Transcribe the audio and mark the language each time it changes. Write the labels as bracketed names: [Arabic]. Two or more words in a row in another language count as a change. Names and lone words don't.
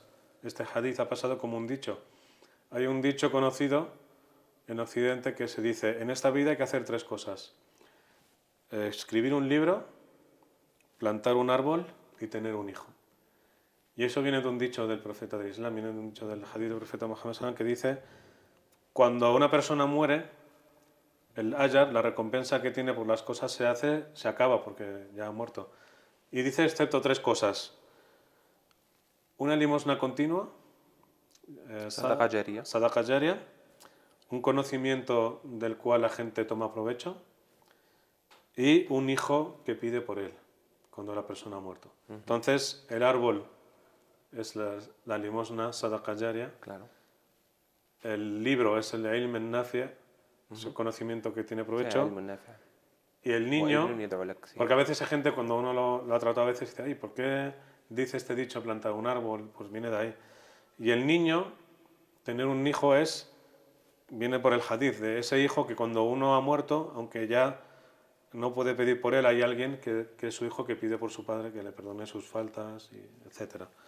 [Spanish] Este hadiz ha pasado como un dicho. Hay un dicho conocido en Occidente que se dice: en esta vida hay que hacer 3 cosas: escribir un libro, plantar un árbol y tener un hijo. Y eso viene de un dicho del profeta del Islam, viene de un dicho del hadith del profeta Muhammad [Arabic] صلى الله عليه وسلم, [Spanish] que dice: cuando una persona muere, el ajar, la recompensa que tiene por las cosas se acaba porque ya ha muerto. Y dice excepto 3 cosas: una limosna continua, [Arabic] صدقة جارية. صدقة جارية, [Spanish] un conocimiento del cual la gente toma provecho, y un hijo que pide por él cuando la persona ha muerto. Entonces, el árbol es la limosna, [Arabic] صدقة جارية. [Spanish] Claro. El libro es el [Arabic] علم النافع', [Spanish] es el conocimiento que tiene provecho. [Arabic] Sí, علم نافع'. [Spanish] Y el O niño, [Arabic] علم يدعو لك, [Spanish] sí. porque a veces hay gente, cuando uno lo ha tratado a veces, dice: ay, ¿por qué dice este dicho plantar un árbol? Pues viene de ahí. Y el niño, tener un hijo viene por el hadith de ese hijo que cuando uno ha muerto, aunque ya no puede pedir por él, hay alguien que es su hijo, que pide por su padre que le perdone sus faltas, etc.